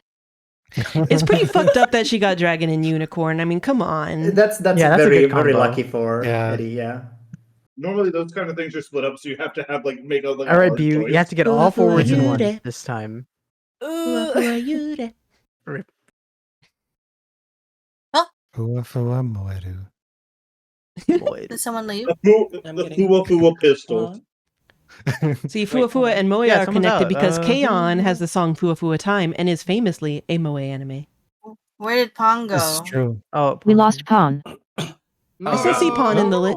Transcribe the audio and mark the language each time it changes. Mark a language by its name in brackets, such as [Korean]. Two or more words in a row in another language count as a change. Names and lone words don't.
[English] It's pretty fucked up that she got dragon and unicorn. I mean, come on. That's Yeah, that's a very good very combo. lucky for Yeah. Eddie. Yeah. Normally, those kind of things are split up, so you have to have like make a like. All right, hard Bu, choice. you have to get all four words in one this time. Who are you? Then? [Japanese] Fua fua moeru. [English] Did someone leave? The Fua Fua pistol. See, Fua Fua and Moe Yeah, are someone's connected out. because K-On! Has the song Fua Fua Time and is famously a Moe anime. Where did Pong go? This is true. Oh, We lost Pawn. I still see Pawn in the list.